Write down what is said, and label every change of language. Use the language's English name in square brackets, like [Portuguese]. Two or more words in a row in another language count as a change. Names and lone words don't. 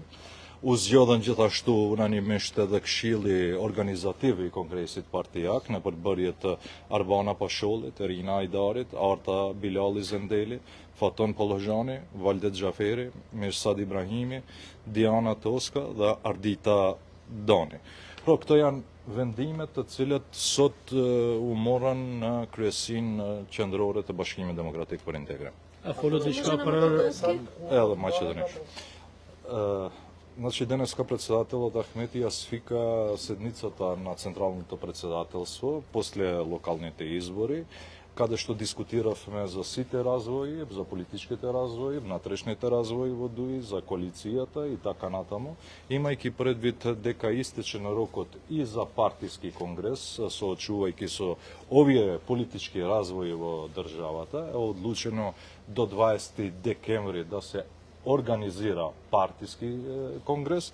[Albanian] U zgjodhen gjithashtu unanimisht edhe këshilli organizativ i kongresit partijak në përbërje të Arbana Pashollit, Erina Ajdarit, Arta Bilali Zendeli, Faton Pollozhani, Valdet Xhaferi, Mirsad Ibrahimi, Diana Toska dhe Ardita Dani. Pra këto janë vendimet të cilët sot u morën në kryesinë qendrore të Bashkimit Demokratik për Integrim. A folët diçka për Edhe Мaqedonisht. [Macedonian] Значи денес председателот Ахмети ја свика седницата на Централното председателство после локалните избори, каде што дискутиравме за сите развои, за политичките развои, внатрешните развои во ДУИ, за коалицијата и така натаму, имајќи предвид дека истече на рокот и за партиски конгрес, соочувајќи со овие политички развои во државата, е одлучено до 20 декември да се организира партиски конгрес.